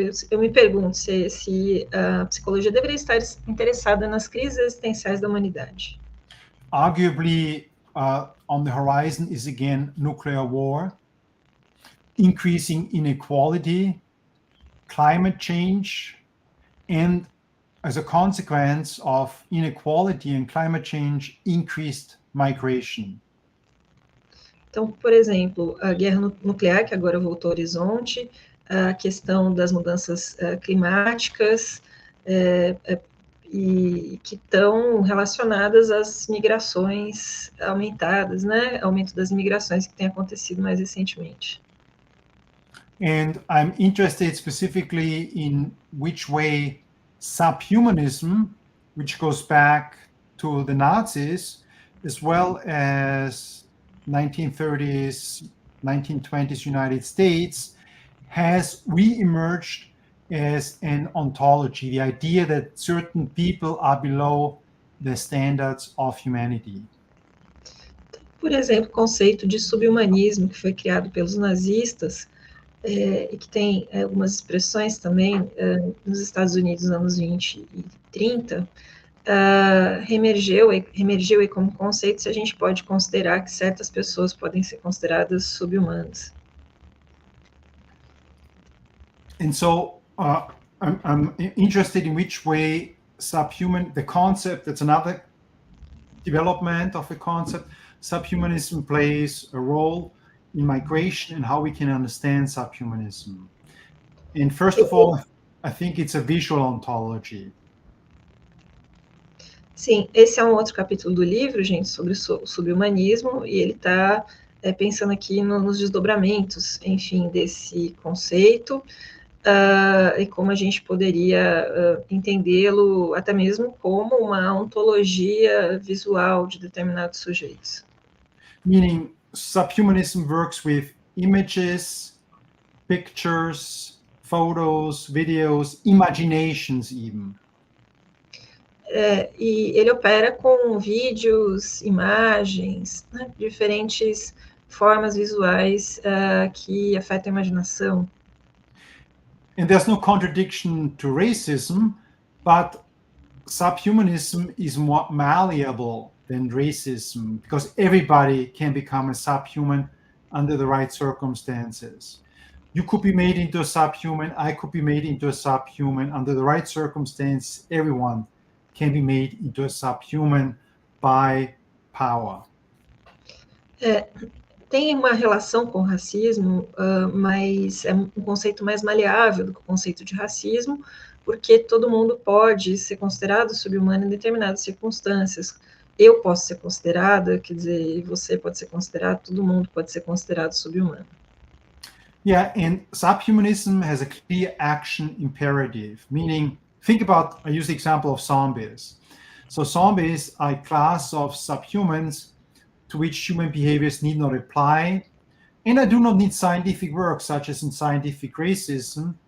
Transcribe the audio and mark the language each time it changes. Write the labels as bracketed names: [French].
[Portuguese] Eu me pergunto se a psicologia deveria estar interessada nas crises existenciais da humanidade. [English] Arguably, on the horizon is again nuclear war, increasing inequality, climate change, and as a consequence of inequality and climate change, increased migration. [Portuguese] Então, por exemplo, a guerra nuclear, que agora voltou ao horizonte, a questão das mudanças climáticas e que estão relacionadas às migrações aumentadas, né? Aumento das migrações que tem acontecido mais recentemente. [English] And I'm interested specifically in which way subhumanism, which goes back to the Nazis, as well as 1930s, 1920s United States, has re-emerged as an ontology, the idea that certain people are below the standards of humanity. [Portuguese] Por exemplo, o conceito de subhumanismo, que foi criado pelos nazistas, e que tem algumas expressões também nos Estados Unidos nos anos 20 e 30, reemergiu aí como conceito, se a gente pode considerar que certas pessoas podem ser consideradas subhumanas. [English] And so I'm interested in which way the concept, that's another development of the concept, subhumanism plays a role in migration and how we can understand subhumanism. And first of all, I think it's a visual ontology. [Portuguese] Sim, esse é um outro capítulo do livro, gente, sobre o subhumanismo, e ele está pensando aqui nos desdobramentos, enfim, desse conceito. e como a gente poderia entendê-lo até mesmo como uma ontologia visual de determinados sujeitos. [English] Meaning, subhumanism works with images, pictures, photos, videos, imaginations even. [Portuguese] E ele opera com vídeos, imagens, né, diferentes formas visuais que afetam a imaginação. [English] And there's no contradiction to racism, but subhumanism is more malleable than racism because everybody can become a subhuman under the right circumstances. You could be made into a subhuman, I could be made into a subhuman. Under the right circumstances, everyone can be made into a subhuman by power. [Portuguese] Tem uma relação com o racismo, mas é um conceito mais maleável do que o conceito de racismo, porque todo mundo pode ser considerado subhumano em determinadas circunstâncias. Eu posso ser considerada, quer dizer, você pode ser considerado, todo mundo pode ser considerado subhumano. [English] Yeah, and subhumanism has a clear action imperative, meaning, think about, I use the example of zombies. So zombies are a class of subhumans to which human behaviors need not apply. And I do not need scientific work, such as in scientific racism.